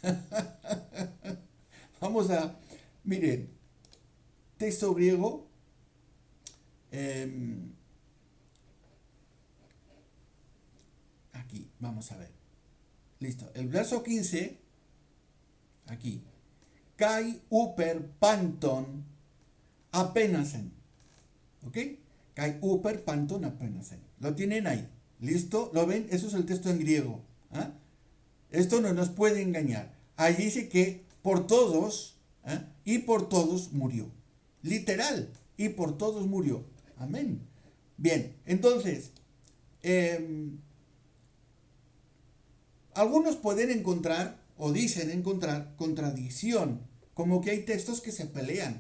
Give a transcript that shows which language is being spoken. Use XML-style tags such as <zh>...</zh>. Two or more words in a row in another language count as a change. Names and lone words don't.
<es>Vamos a, miren, texto griego. Aquí, vamos a ver. Listo. El verso 15, aquí.</es> <el>καὶ ὑπὲρ πάντων ἀπέθανεν.</el> <es>¿Ok?</es> <el>καὶ ὑπὲρ πάντων ἀπέθανεν.</el> <es>Lo tienen ahí. ¿Listo? ¿Lo ven? Eso es el texto en griego. ¿Ah? Esto no nos puede engañar. Allí dice que por todos, y por todos murió. Literal, y por todos murió. Amén. Bien, entonces, algunos pueden encontrar, o dicen encontrar, contradicción, como que hay textos que se pelean.</es>